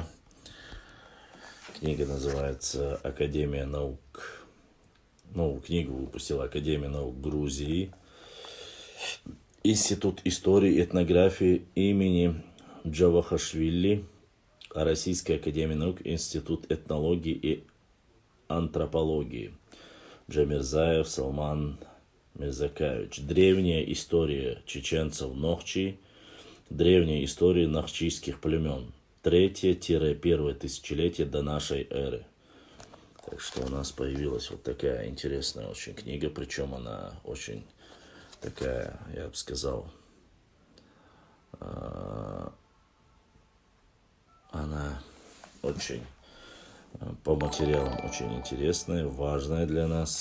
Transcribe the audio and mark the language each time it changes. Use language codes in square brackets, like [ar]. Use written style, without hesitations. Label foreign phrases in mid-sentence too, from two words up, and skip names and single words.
[ru] Книга называется «Академия наук». Новую книгу выпустила Академия наук Грузии. Институт истории и этнографии имени Джавахашвили. Российская академия наук, Институт этнологии и антропологии. Джамирзаев Салман Мирзакаевич. Древняя история чеченцев Нохчи. Древняя история нахчийских племен. 3-1 тысячелетие до нашей эры. Так что у нас появилась вот такая интересная очень книга. Причем она очень такая, я бы сказал, она очень по материалам очень интересная, важная для нас.